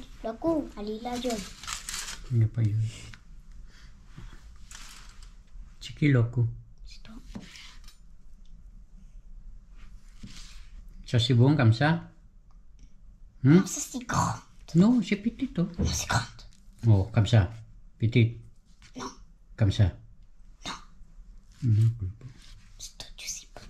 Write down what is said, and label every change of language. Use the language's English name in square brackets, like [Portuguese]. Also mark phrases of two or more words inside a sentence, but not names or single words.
[French] Le coup, elle est là, John. [Filipino] Ano pa yun? Chikiloko. [French] C'est toi. Ça c'est bon comme ça? Non, ça c'est grand. Non, c'est petit. Oh. Non, c'est grand. Oh, comme ça. Petit. Non. Comme ça. Non. C'est toi, tu sais pas.